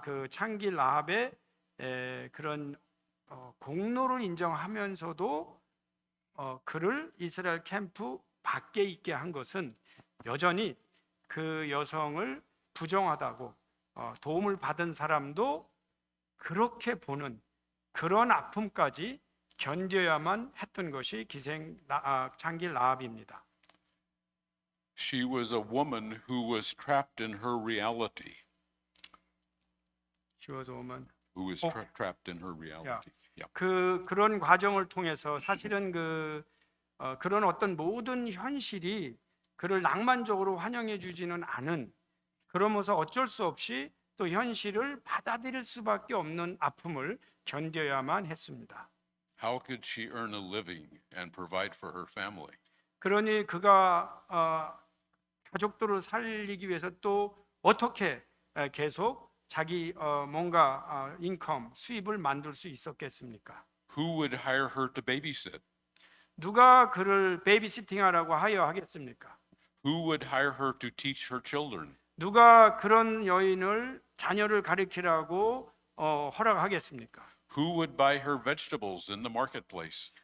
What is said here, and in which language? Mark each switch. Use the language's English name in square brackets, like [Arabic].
[Korean] 창기 라합의 그런 공로를 인정하면서도 그를 이스라엘 캠프 밖에 있게 한 것은 여전히 그 여성을 부정하다고 도움을 받은 사람도 그렇게 보는 그런 아픔까지 견뎌야만 했던 것이 창기 라합입니다. [English] She was a woman who was trapped in her reality. She was a woman. Who was trapped in her reality. Yeah. [Korean] 그런 과정을 통해서 사실은 그런 어떤 모든 현실이 그를 낭만적으로 환영해 주지는 않은 그러면서 어쩔 수 없이 또 현실을 받아들일 수밖에 없는 아픔을 견뎌야만 했습니다. [English] How could she earn a living and provide for her family? [Korean] 그러니 그가 가족들을 살리기 위해서 또 어떻게 계속 자기 뭔가 인컴 수입을 만들 수 있었겠습니까? [English] Who would hire her to babysit? [Korean] 누가 그를 베이비시팅하라고 하겠습니까? [English] Who would hire her to teach her children? [Korean] 누가 그런 여인을 자녀를 가르치라고 허락하겠습니까? [English] Who would buy her vegetables in the marketplace?